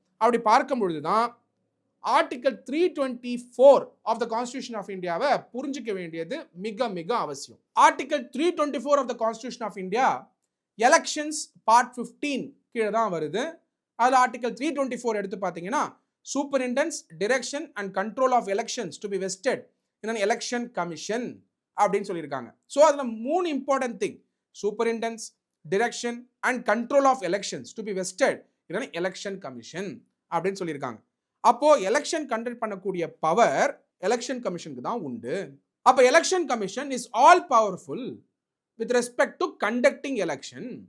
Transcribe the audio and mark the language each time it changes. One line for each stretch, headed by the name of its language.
Tamil: அப்படி பார்க்கும் பொழுது தான் article 324 of the constitution of இந்தியாவை புரிஞ்சிக்க வேண்டியது மிக மிக அவசியம். Article 324 of the constitution of India elections part 15 கீழே தான் வருது. அதில் ஆர்டிகல் 324 எடுத்து பார்த்தீங்கன்னா,
English: superintendence direction and control of elections to be vested in an election commission
Tamil: அப்படின்னு சொல்லியிருக்காங்க.
English: so அதில் 3 important thing, superintendence, direction and control of elections to be vested in an election commission
Tamil: அப்படின்னு சொல்லியிருக்காங்க. அப்போ எலெக்ஷன் கண்டக்ட் பண்ணக்கூடிய பவர் எலெக்ஷன் கமிஷனுக்கு தான் உண்டு.
English: அப்போ election commission is all powerful with respect to conducting election.